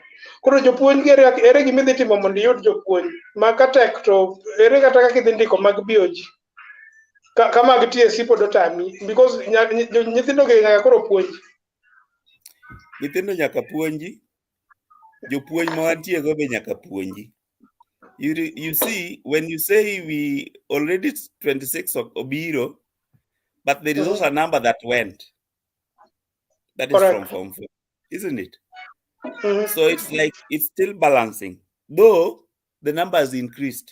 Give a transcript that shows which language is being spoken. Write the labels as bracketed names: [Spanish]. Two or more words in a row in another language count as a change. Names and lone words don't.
[Luo (Kenya and Tanzania)] Koro jopuonj gi ere gima dhi timo mondo iyud jopuonj ma katek to ere kata kaka idhi ndiko mag BOG kama gi TSC pod otami because nyithindo gi nyaka koro puonj. Nyithindo nyaka puonji, jopuonj ma wantie go be nyaka puonji. [English] You see, when you say we already 26 of obiro, but there is also a number that went. That is from Form 4, isn't it? So it's like it's still balancing, though the number has increased.